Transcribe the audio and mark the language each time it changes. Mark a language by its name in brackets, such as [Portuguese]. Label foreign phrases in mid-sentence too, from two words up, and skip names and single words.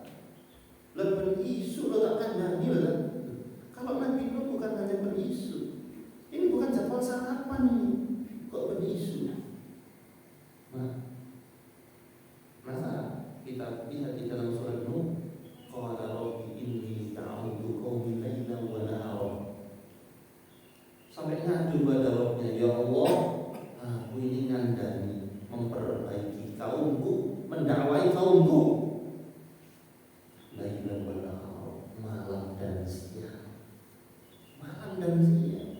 [Indonesian] Lebih isu [Javanese] lo tak kandani [Indonesian] lah. Kalau Nabi Nuh bukan hanya berisu, ini bukan jadwal sarapan ini, kok berisu. Nah, masa kita lihat di dalam surat Nuh, [Arabic] قال رب إني دعوت قومي ليلا ونهارا. [Indonesian] Sampai ngadu pada Rabbnya, ya Allah, aku ini ngandani memperbaiki kaumku, mendakwai kaumku. [Arabic] ليلا ونهارا, [Indonesian] malam dan siang. Dan siang.